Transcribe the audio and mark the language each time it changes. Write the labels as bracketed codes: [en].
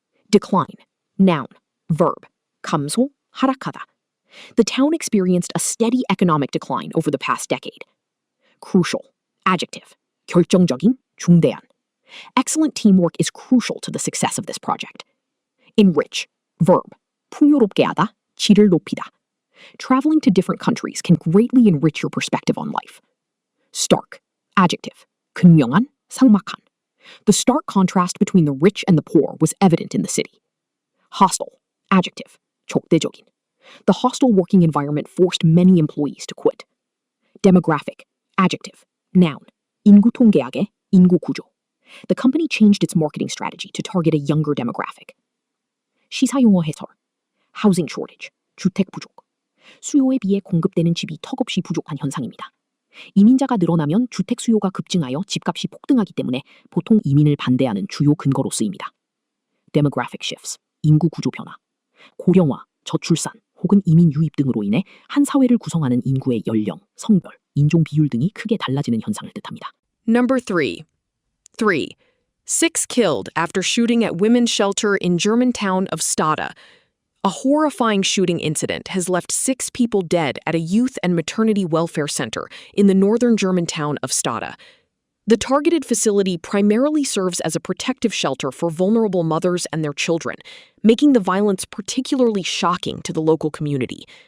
[en] Decline. Noun. Verb. [ko] 감소, 하락하다. [en] The town experienced a steady economic decline over the past decade. Crucial. Adjective. [ko] 결정적인, 중대한. [en] Excellent teamwork is crucial to the success of this project. Enrich. Verb. [ko] 풍요롭게 하다, 질을 높이다. [en] Traveling to different countries can greatly enrich your perspective on life. Stark. Adjective. [ko] 극명한, 삭막한. [en] The stark contrast between the rich and the poor was evident in the city. Hostile. Adjective. [ko] 적대적인. [en] The hostile working environment forced many employees to quit. Demographic. Adjective. Noun. [ko] 인구 통계학의 인구 구조. [en] The company changed its marketing strategy to target a younger demographic. [ko] 시사용어 해설. [en] Housing shortage, [ko] 주택 부족. 수요에 비해 공급되는 집이 턱없이 부족한 현상입니다. 이민자가 늘어나면 주택 수요가 급증하여 집값이 폭등하기 때문에 보통 이민을 반대하는 주요 근거로 쓰입니다. [en] Demographic shifts, [ko] 인구 구조 변화. 고령화, 저출산 혹은 이민 유입 등으로 인해 한 사회를 구성하는 인구의 연령, 성별, 인종 비율 등이 크게 달라지는 현상을 뜻합니다. [en] Number 3. 3. 6 killed after shooting at women's shelter in German town of Stade. A horrifying shooting incident has left 6 people dead at a youth and maternity welfare center in the northern German town of Stade. The targeted facility primarily serves as a protective shelter for vulnerable mothers and their children, making the violence particularly shocking to the local community.